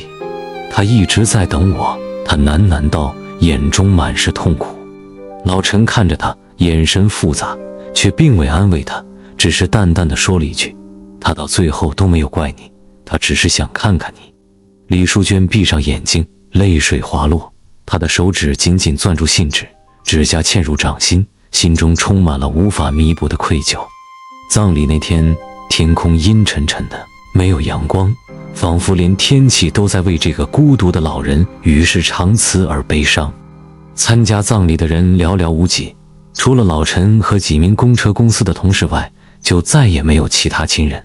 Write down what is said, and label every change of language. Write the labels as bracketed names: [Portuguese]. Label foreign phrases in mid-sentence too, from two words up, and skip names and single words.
[Chinese] 他一直在等我，他喃喃道，眼中滿是痛苦。老陳看着他，眼神複雜，卻並未安慰他，只是淡淡地說了一句：他到最後都沒有怪你，他只是想看看你。李淑娟閉上眼睛，淚水滑落，她的手指緊緊攥住信紙，指甲嵌入掌心，心中充滿了無法彌補的愧疚。葬禮那天，天空陰沉沉的，沒有陽光，仿佛連天氣都在為這個孤獨的老人與世長辭而悲傷。參加葬禮的人寥寥無幾，除了老陳和幾名公車公司的同事外，就再也沒有其他親人。